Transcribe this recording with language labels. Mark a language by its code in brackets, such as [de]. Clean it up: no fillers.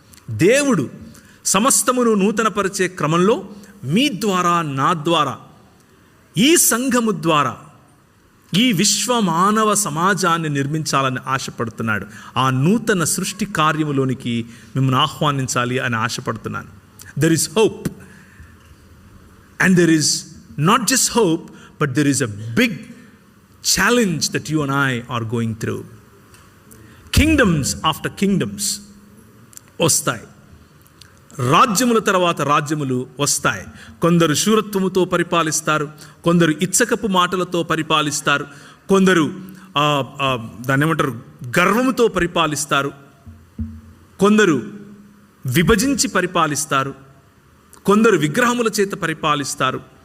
[te] దేవుడు సమస్తమును నూతనపరిచే క్రమంలో మీ ద్వారా, నా ద్వారా, ఈ సంఘము ద్వారా ఈ విశ్వ మానవ సమాజాన్ని నిర్మించాలని ఆశపడుతున్నాడు. ఆ నూతన సృష్టి కార్యములోనికి మిమ్మల్ని ఆహ్వానించాలి అని ఆశపడుతున్నాను. [en] There is hope, and there is not just hope, but there is a big challenge that you and I are going through. Kingdoms after kingdoms [te] వస్తాయి, రాజ్యముల తర్వాత రాజ్యములు వస్తాయి. కొందరు శూరత్వముతో పరిపాలిస్తారు, కొందరు ఇచ్చకపు మాటలతో పరిపాలిస్తారు, కొందరు దాన్ని ఏమంటారు గర్వముతో పరిపాలిస్తారు, కొందరు విభజించి పరిపాలిస్తారు, కొందరు విగ్రహముల చేత పరిపాలిస్తారు.